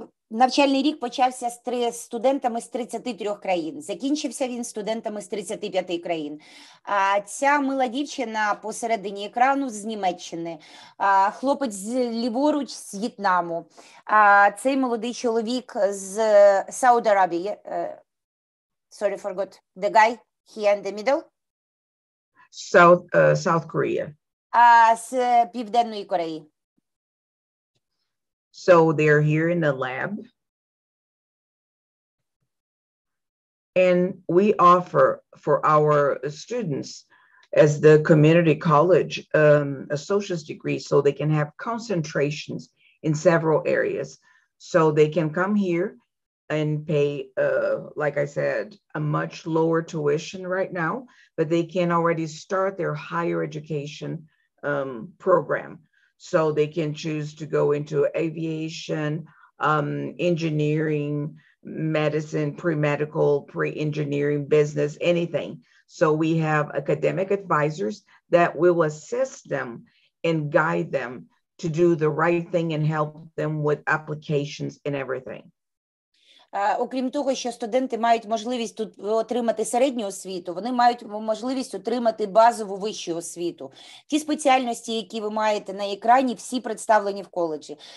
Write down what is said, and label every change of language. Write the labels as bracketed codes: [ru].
[uk] Навчальний рік почався з студентами з 33 країн. Закінчився він студентами з 35 країн. Ця мила дівчина посередині екрану з Німеччини. Хлопець ліворуч з В'єтнаму. Цей молодий чоловік з Сауді Аравії. [en] Sorry, forgot. The guy here in the middle. South Korea. [uk] З Південної Кореї. [en] So they're here in the lab. And we offer for our students as the community college associate's degree so they can have concentrations in several areas. So they can come here and pay, like I said, a much lower tuition right now, but they can already start their higher education program. So they can choose to go into aviation, engineering, medicine, pre-medical, pre-engineering, business, anything. So we have academic advisors that will assist them and guide them to do the right thing and help them with applications and everything. [uk] Окрім того, що студенти мають можливість тут отримати середню освіту, вони мають можливість отримати базову вищу освіту. Ті спеціальності, які ви маєте на екрані, всі представлені в коледжі.